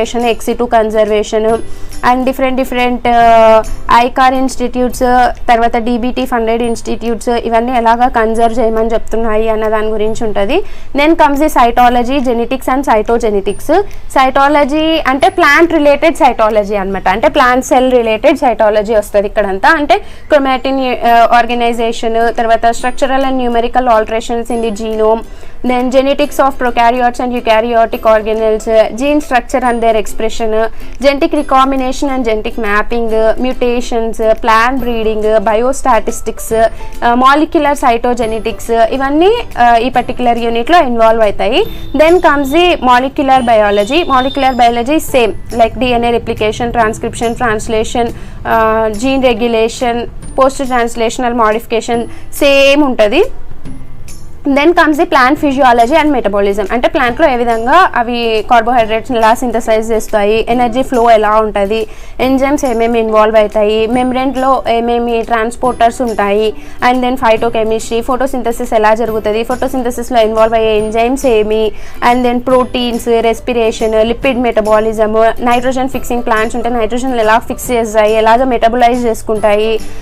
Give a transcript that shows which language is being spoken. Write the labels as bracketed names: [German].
[Telugu] Conservation, ex situ conservation and different ICAR institutes, తర్వాత DBT funded institutes ఇవన్నీ ఎలాగా conserve చేయమని చెప్తున్నాయి అన్న దాని గురించి ఉంటుంది. [English] Then comes the cytology, genetics and cytogenetics. [Telugu] Cytology అంటే ప్లాంట్ రిలేటెడ్ సైటాలజీ అనమాట, అంటే ప్లాంట్ సెల్ రిలేటెడ్ సైటాలజీ వస్తుంది ఇక్కడంతా. [English] అంటే chromatin organization, తర్వాత structural and numerical alterations in the genome, then genetics of prokaryotes and eukaryotic organelles, gene structure and their expression, genetic recombination and genetic mapping, mutations, plant breeding, biostatistics, molecular cytogenetics [Telugu] ఇవన్నీ ఈ particular యూనిట్లో involve అవుతాయి. [English] Then comes the molecular biology. Molecular biology same like DNA replication, transcription, translation, gene regulation, post translational modification same ఉంటుంది. [Telugu] Then comes the plant physiology and metabolism. అంటే ప్లాంట్లో ఏ విధంగా అవి కార్బోహైడ్రేట్స్ని ఎలా సింథసైజ్ చేస్తాయి, ఎనర్జీ ఫ్లో ఎలా ఉంటుంది, ఎంజైమ్స్ ఏమేమి ఇన్వాల్వ్ అవుతాయి, మెమ్బ్రెన్లో ఏమేమి ట్రాన్స్పోర్టర్స్ ఉంటాయి, అండ్ దెన్ ఫైటోకెమిస్ట్రీ, ఫోటోసింథసిస్ ఎలా జరుగుతుంది, ఫోటోసింథసిస్లో ఇన్వాల్వ్ అయ్యే ఎంజైమ్స్ ఏమి, and then proteins, respiration, lipid metabolism, nitrogen fixing plants ఉంటే నైట్రోజన్ ఎలా ఫిక్స్ చేస్తాయి, ఎలాగ మెటబలైజ్ చేసుకుంటాయి,